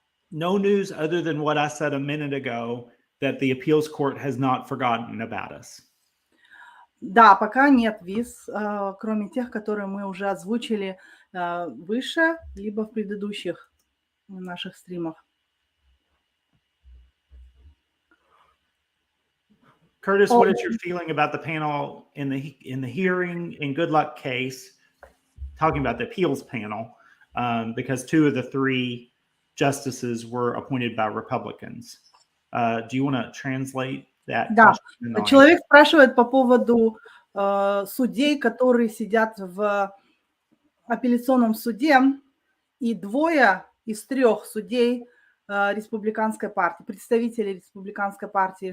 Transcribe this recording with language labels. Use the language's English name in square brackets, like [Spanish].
[English] No news other than what I said a minute ago, that the appeals court has not forgotten about us. [Russian] Да, пока нет виз, кроме тех, которые мы уже озвучили выше, либо в предыдущих наших стримах. [English] Curtis, what is your feeling about the panel in the hearing in Good Luck case, talking about the appeals panel, because two of the three justices were appointed by Republicans? Do you want to translate that? [Russian] Да, человек спрашивает по поводу судей, которые сидят в апелляционном суде, и двое из трех судей республиканской партии, представителей республиканской партии.